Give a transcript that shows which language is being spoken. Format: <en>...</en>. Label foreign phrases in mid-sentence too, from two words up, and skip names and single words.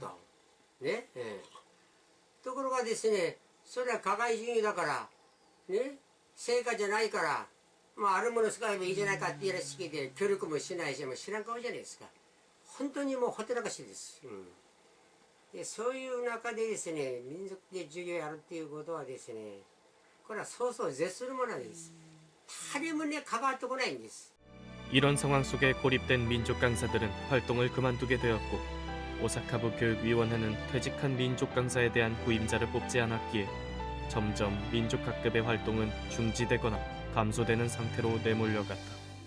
<ja>ね、ところがですね、それは課外授業だから、ね、成果じゃないから、まあ、あるもの使えばいいじゃないかって言いらしきで、協力もしないし、もう知らん顔じゃないですか。本当にもうほったらかしです。でそういう中でですね、民族で授業やるっていうことはですね、これはそうそう絶するものです。誰もね、関わってこないんです。</ja> <ko>이런 상황 속에 고립된 민족 강사들은 활동을 그만두게 되었고 오사카부 교육위원회는 퇴직한 민족 강사에 대한 후임자를 뽑지 않았기에 점점 민족학급의 활동은 중지되거나 감소되는 상태로 내몰려갔다.</ko>